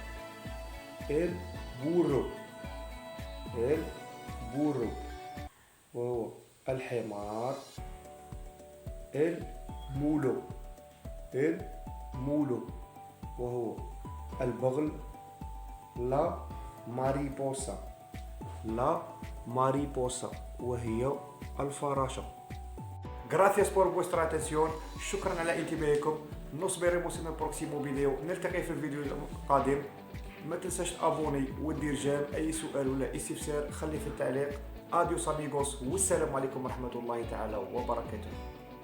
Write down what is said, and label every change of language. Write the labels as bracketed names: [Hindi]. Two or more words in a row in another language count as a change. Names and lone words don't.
[Arabic] البورو وهو الحمار. المولو وهو البغل. [Spanish] la mariposa [Arabic] وهي الفراشة. [Spanish] Gracias por vuestra atención. [Arabic] شكرا على انتباهكم. [Spanish] Nos veremos en el próximo فيديو. [Arabic] نلتقي في الفيديو القادم. ما تنساش تابوني ودير جيم. اي سؤال ولا استفسار خلي في التعليق. [Spanish] adiós amigos [Arabic] والسلام عليكم ورحمة الله تعالى وبركاته.